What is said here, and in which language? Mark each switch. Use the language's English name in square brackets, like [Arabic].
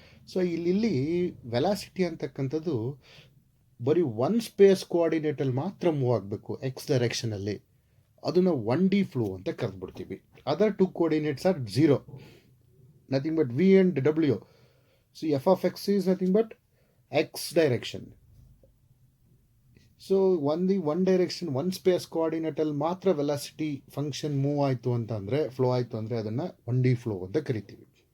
[Kannada] So ಇಲ್ಲಿ velocity ಅಂತಕ್ಕಂಥದ್ದು ಬರೀ ಒನ್ ಸ್ಪೇಸ್ ಕೋಆರ್ಡಿನೇಟಲ್ಲಿ ಮಾತ್ರ ಮೂವ್ ಆಗಬೇಕು, ಎಕ್ಸ್ ಡೈರೆಕ್ಷನಲ್ಲಿ. ಅದನ್ನು 1D ಫ್ಲೋ ಅಂತ ಕರೆದ್ಬಿಡ್ತೀವಿ. [English] Other two coordinates are 0, nothing but v and w. So f of x is nothing but x direction. [Kannada] So one direction one space ಕೋಆರ್ಡಿನೇಟಲ್ಲಿ ಮಾತ್ರ velocity function move ಆಯಿತು ಅಂತಂದರೆ, flow ಆಯಿತು ಅಂದರೆ ಅದನ್ನು 1D flow ಅಂತ ಕರಿತೀವಿ.